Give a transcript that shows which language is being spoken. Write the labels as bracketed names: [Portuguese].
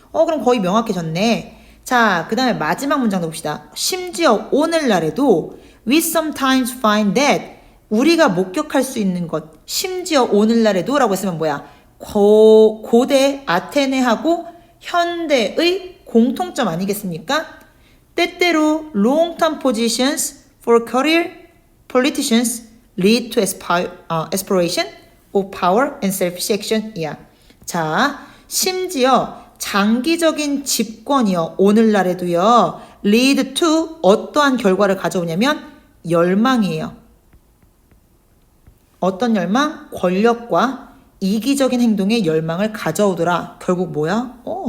[Korean] 그럼 거의 명확해졌네. 자, 그 다음에 마지막 문장도 봅시다. 심지어 오늘날에도 [English] we sometimes find that [Korean] 우리가 목격할 수 있는 것, 심지어 오늘날에도 라고 했으면 뭐야? 고대 아테네하고 현대의 공통점 아니겠습니까? 때때로 [English] long-term positions for career politicians lead to aspiration of power and selfish action. [Korean] 이야. 자, 심지어 장기적인 집권이요. 오늘날에도요. [English] lead to [Korean] 어떠한 결과를 가져오냐면 열망이에요. 어떤 열망? 권력과 이기적인 행동의 열망을 가져오더라. 결국 뭐야?